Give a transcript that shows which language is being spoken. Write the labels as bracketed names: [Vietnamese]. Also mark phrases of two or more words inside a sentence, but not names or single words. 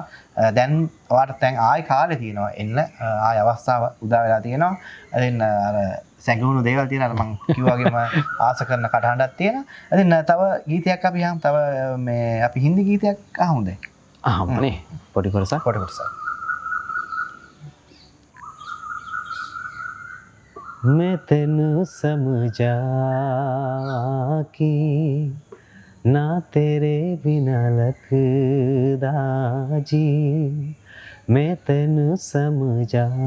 [Sinhala] දැන් ඔයාලට දැන් ආයි කාලේ තියෙනවා එන්න ආයි අවස්ථාව උදා වෙලා තියෙනවා. ඉතින් අර සැඟවුණු දේවල් තියෙනවා මම කිව්වා වගේම ආස කරන කටහඬක් තියෙනවා. ඉතින් තව ගීතයක් අපි අහමු. තව මේ අපි හින්දි ගීතයක් අහමුද? අහමුනේ. පොඩි කොටසක්. [Punjabi] ਮੈਂ ਤੈਨੂੰ ਸਮਝਾ ਕਿ ਨਾ ਤੇਰੇ ਬਿਨਾ ਲਗਦਾ ਜੀ ਮੈਂ ਤੈਨੂੰ ਸਮਝਾ